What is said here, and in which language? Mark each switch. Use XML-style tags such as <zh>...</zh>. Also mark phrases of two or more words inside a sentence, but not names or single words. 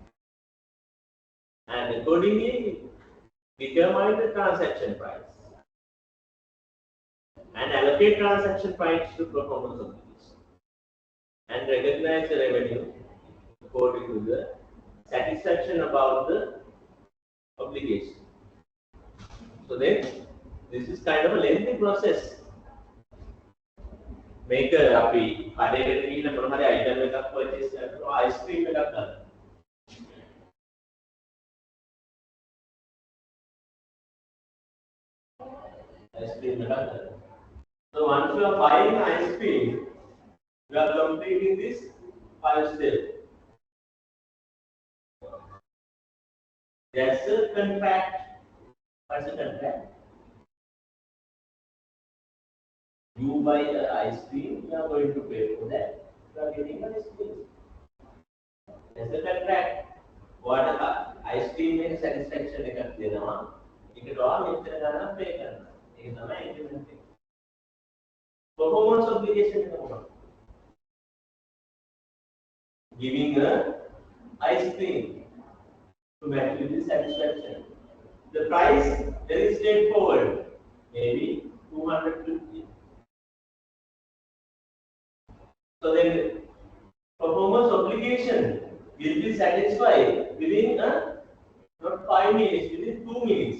<en>And accordingly, determine the transaction price and allocate transaction price to performance obligation and recognize the revenue according to the satisfaction about the obligation. So then, this is kind of a lengthy process. Make a</en> <si>අපි කඩේකට ගිහින් මොන හරි item එකක් purchase කරනවා</si> <en>ice cream</en> <si>එකක් ගන්න.</si> <en>Ice cream</en> <si>එකක් ගන්න.</si> <en>So once you are buying ice cream, you are completing this 5 steps. That's a contract. What's a contract? You buy ice cream, you are going to pay for that. You are getting ice cream. That's a contract. What ice cream में satisfaction</en> <si>එකක් දෙනවා. ඒකට ඔයා මෙච්චර ගණන් pay කරනවා. ඒක තමයි agreement එක.</si> <en>Performance obligation</en> <si>එක මොකක්ද?</si> <en>Giving a ice cream to maximize satisfaction. The price very straightforward, maybe 250. So then, performance obligation will be satisfied within not 5 minutes, within 2 minutes.</en>